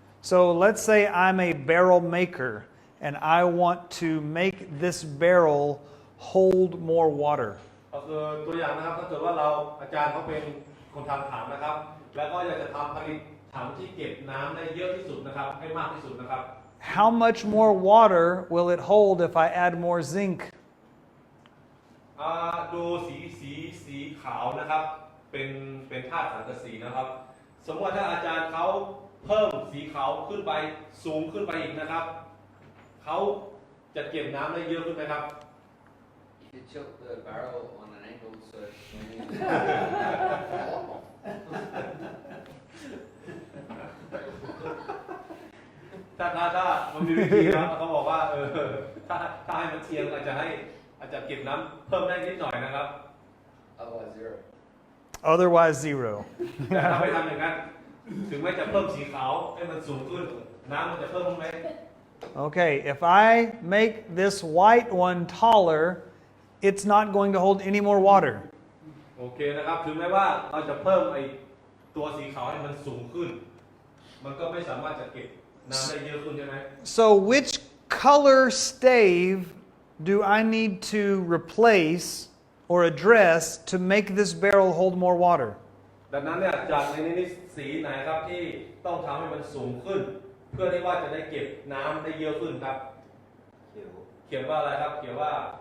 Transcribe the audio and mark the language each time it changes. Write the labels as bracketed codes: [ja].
[en] So let's say I'm a barrel maker and I want to make this barrel hold more water. [th] ก็คือตัวอย่างนะครับถ้าเกิดว่าอาจารย์เขาเป็นคนทำถังนะครับแล้วก็อยากจะทำผลิตถังที่เก็บน้ำได้เยอะที่สุดนะครับให้มากที่สุดนะครับ [en] How much more water will it hold if I add more zinc? [th] ดูสีขาวนะครับเป็นธาตุสังกะสีนะครับสมมติว่าถ้าอาจารย์เขาเพิ่มสีขาวขึ้นไปสูงขึ้นไปอีกนะครับเขาจะเก็บน้ำได้เยอะขึ้นไหมครับ [en] You tilt the barrel on an angle so when you [th] ถ้ามันมีวิธีนะเขาบอกว่าถ้าให้มันเทียงอาจจะเก็บน้ำเพิ่มได้นิดหน่อยนะครับ [en] otherwise zero. Otherwise, zero. [th] แต่ถ้าไม่ทำอย่างนั้นถึงแม้จะเพิ่มสีขาวให้มันสูงขึ้นน้ำมันจะเพิ่มไหม [en] Okay, if I make this white one taller, it's not going to hold any more water. [th] โอเคนะครับถึงแม้ว่าเราจะเพิ่มไอตัวสีขาวให้มันสูงขึ้นมันก็ไม่สามารถจะเก็บน้ำได้เยอะขึ้นใช่ไหม [en] So which color stave do I need to replace or address to make this barrel hold more water? [th] ดังนั้นเนี่ยจากในนี้สีไหนครับที่ต้องทำให้มันสูงขึ้น เพื่อที่ว่าจะได้เก็บน้ำได้เยอะขึ้นครับเขียนว่าอะไรครับเขียนว่า